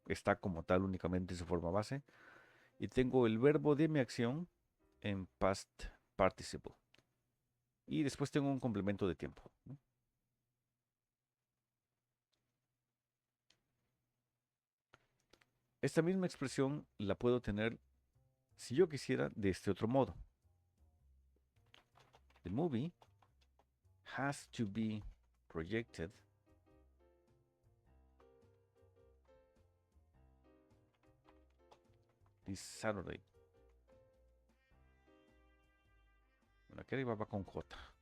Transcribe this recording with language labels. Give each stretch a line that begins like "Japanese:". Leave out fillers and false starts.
Spanish: Está como tal únicamente en su forma base. Y tengo el verbo de mi acción en past participle. Y después tengo un complemento de tiempo. Esta misma expresión la puedo tener, si yo quisiera, de este otro modo.
English: The movie has to be projected this Saturday.
Spanish: Bueno, aquí arriba va con J.